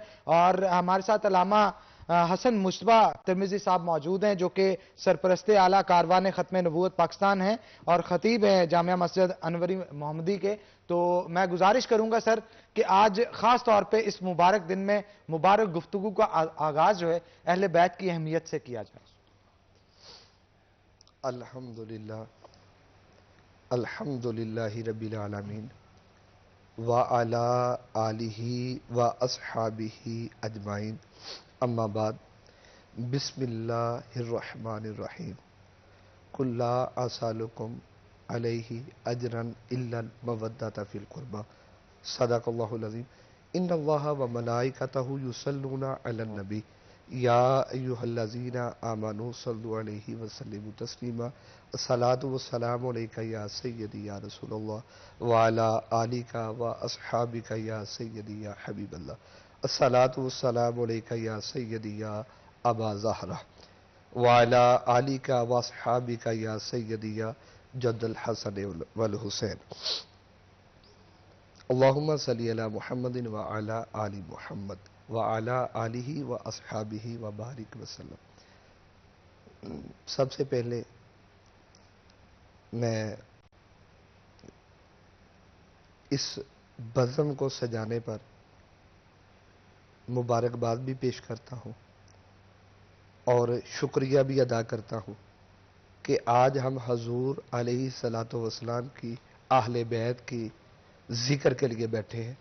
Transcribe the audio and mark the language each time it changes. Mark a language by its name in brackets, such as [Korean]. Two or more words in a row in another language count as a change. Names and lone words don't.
[Urdu] اور ہمارے ساتھ علامہ حسن مجتبیٰ ترمذی صاحب موجود ہیں جو کہ سرپرست اعلیٰ کاروان ختم نبوت پاکستان ہیں اور خطیب ہیں جامعہ مسجد انوری محمدی کے. تو میں گزارش کروں گا سر کہ آج خاص طور پہ اس مبارک دن میں مبارک گفتگو کا آغاز جو ہے اہل بیت کی اہمیت سے کیا جائے. [Arabic] الحمد لله الحمد لله رب العالمين وعلى آله وأصحابه أجمعين، أما بعد، بسم الله الرحمن الرحيم. قل لا أسألكم عليه أجرا إلا المودة في القربى، صدق الله العظيم. إن الله وملائكته يصلون على النبي يا أيها الذين آمنوا صلوا عليه وسلموا تسليما. الصلاة والسلام عليك يا سيدي يا رسول الله وعلى آلك وأصحابك يا سيدي يا حبيب الله. الصلاة والسلام عليك يا سيدي يا أبا الزهراء وعلى آلك وأصحابك يا سيدي يا جد الحسن والحسين. اللهم صل على محمد وعلى آل محمد وعلى آله وأصحابه وبارك وسلم. [Urdu] سب سے پہلے میں اس بزم کو سجانے پر مبارکباد بھی پیش کرتا ہوں اور شکریہ بھی ادا کرتا ہوں کہ آج ہم حضور [Arabic] عليه الصلاة والسلام [Urdu] کی اہل بیت کی ذکر کے لیے بیٹھے ہیں.